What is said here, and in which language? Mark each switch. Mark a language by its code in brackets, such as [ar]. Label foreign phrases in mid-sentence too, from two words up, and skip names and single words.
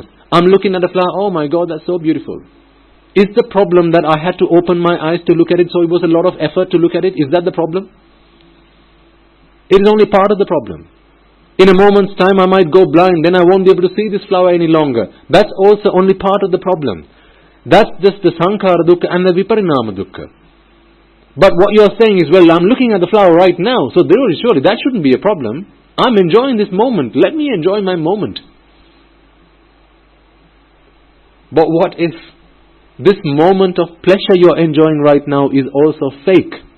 [en] I'm looking at the flower, oh my God, that's so beautiful. Is the problem that I had to open my eyes to look at it, so it was a lot of effort to look at it? Is that the problem? It is only part of the problem. In a moment's time I might go blind, then I won't be able to see this flower any longer. That's also only part of the problem. That's just the [pi] sankhara dukkha [en] and the [pi] viparinama dukkha. [en] But what you're saying is, well, I'm looking at the flower right now, so surely that shouldn't be a problem. I'm enjoying this moment. Let me enjoy my moment. But what if this moment of pleasure you're enjoying right now is also fake?